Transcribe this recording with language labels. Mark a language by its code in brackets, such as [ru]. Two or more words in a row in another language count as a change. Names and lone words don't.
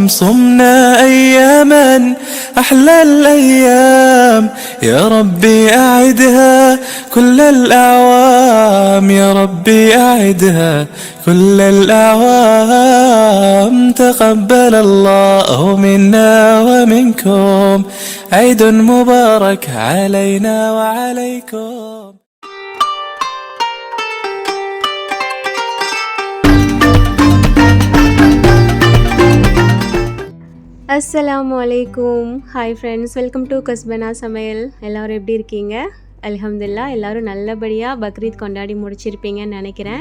[ar] صمنا أياما أحلى الأيام يا ربي أعدها كل الأعوام. يا ربي أعدها كل الأعوام. تقبل الله منا ومنكم عيد مبارك علينا وعليكم. السلام عليكم. [en] Hi friends, welcome to கஸ்பனா சமையல். [ta] எல்லோரும் எப்படி இருக்கீங்க? அல்ஹம்துலில்லாஹ், எல்லோரும் நல்லபடியாக பக்ரீத் கொண்டாடி முடிச்சிருப்பீங்கன்னு நினைக்கிறேன்.